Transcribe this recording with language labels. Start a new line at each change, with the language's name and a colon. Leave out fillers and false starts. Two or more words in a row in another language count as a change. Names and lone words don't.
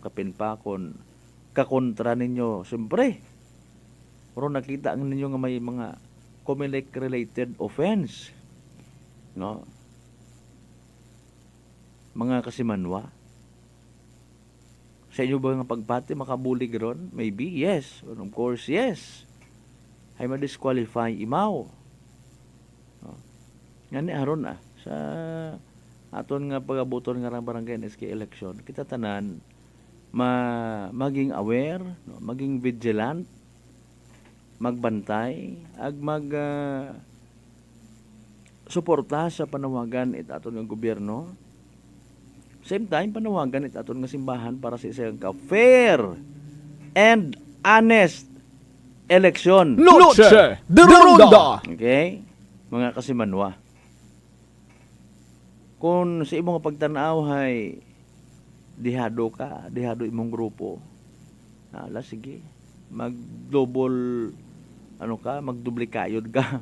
Aklanon: Kapinpakon, kakontra ninyo, siyempre. Pero nakita ang ninyo nga may mga
English: Comelec-related offense,
Aklanon: no? Mga kasimanwa. Sa inyo ba nga pagpati, makabulig ron?
English: Maybe, yes. And of course, yes.
Aklanon: Ay ma-disqualify imaw. No? Ngani aron sa aton nga pagabuton nga barangay SK election, kita tanan maging aware, no? Maging vigilant, magbantay, ag suporta sa panawagan it aton nga gobyerno.
English: Same time,
Aklanon: panawagan it aton nga simbahan para sa isang
English: fair and honest election.
Aklanon: Noche de Ronda. Okay? Mga kasimanwa. Kung sa imong pagtanaw hay dihado imong grupo, sige, mag-double magduplikayod ka.